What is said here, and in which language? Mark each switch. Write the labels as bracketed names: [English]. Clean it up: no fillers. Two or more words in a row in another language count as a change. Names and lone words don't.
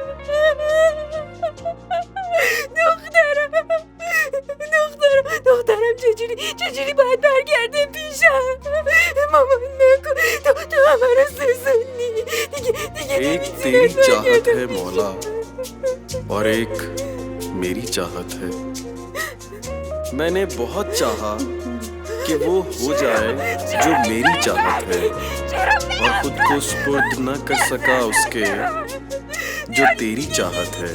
[Persian] دخترم چجوری باید برگرده پیشم؟ مامان نکن، تو همه رو سوزوندی دیگه [Hindi] एक तेरी चाहत है मौला और एक मेरी चाहत है. मैंने बहुत चाहा कि वो हो जाए जो मेरी चाहत है और खुद को सुपुर्द न कर सका उसके जो तेरी चाहत है.